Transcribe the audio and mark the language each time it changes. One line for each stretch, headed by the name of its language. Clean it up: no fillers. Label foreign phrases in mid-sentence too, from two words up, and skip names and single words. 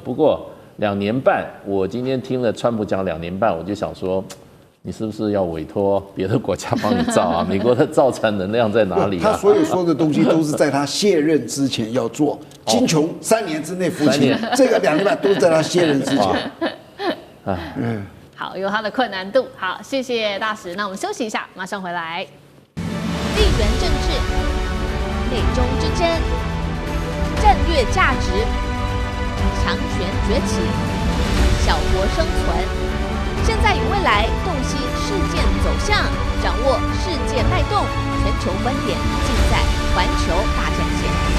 Chinese: 不過2年半，我今天聽了川普講2年半，我就想說，你是不是要委託別的國家幫你造啊？美國的造船能量在哪裡啊？他所有說的東西都是在他卸任之前要做。金瓊3年之內服刑，這個2年半都是在他卸任之前。好，有他的困難度。好，謝謝大使。那我們休息一下，馬上回來。地緣政治、美中之爭、戰略價值、強權崛起、小國生存。現在與未來，洞悉事件走向，掌握世界脈動，全球觀點盡在環球大戰線。